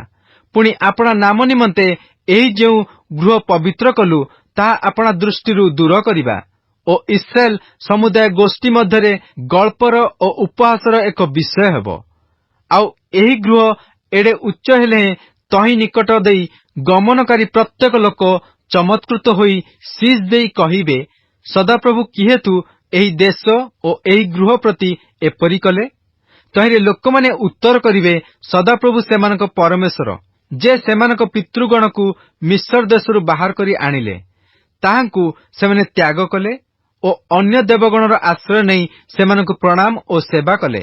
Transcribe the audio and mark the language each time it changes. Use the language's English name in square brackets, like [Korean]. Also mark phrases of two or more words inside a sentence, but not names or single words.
[Odia] ପୁଣି ଆପଣା ନାମ ନିମନ୍ତେ ଏହି ଯେଉଁ ଗୃହ ପବିତ୍ର କଲୁ ତାହା ଆପଣା ଦୃଷ୍ଟିରୁ ଦୂର କରିବା ଓ ଇସ୍ରାଏଲ ସମୁଦାୟ ଗୋଷ୍ଠୀ ମଧ୍ୟରେ ଗଳ୍ପର ଓ ଉପହାସର ଏକ ବିଷୟ ହେବ। ଆଉ ଏହି ଗୃହ ଏଡ଼େ ଉଚ୍ଚ ହେଲେ ତହିଁ ନିକଟ ଦେଇ ଗମନକାରୀ ପ୍ରତ୍ୟେକ ଲୋକ ଚମତ୍କୃତ ହୋଇ ଶୀଶ ଦେଇ କହିବେ ସଦାପ୍ରଭୁ କିହେତୁ ଏହି ଦେଶ ଓ ଏହି ଗୃହ ପ୍ରତି ଏପରି କଲେ। ତହିଁରେ ଲୋକ ମାନେ ଉତ୍ତର କରିବେ ସଦାପ୍ରଭୁ ସେମାନଙ୍କ ପରମେଶ୍ୱର ଯେ ସେମାନଙ୍କ ପିତୃଗଣ କୁ ମିସର ଦେଶରୁ ବାହାର କରି ଆଣିଲେ ତାହାଙ୍କୁ ସେମାନେ ତ୍ୟାଗ କଲେ ଓ ଅନ୍ୟ ଦେବଗଣର ଆଶ୍ରୟ ନାହିଁ ସେମାନଙ୍କୁ ପ୍ରଣାମ ଓ ସେବା କଲେ।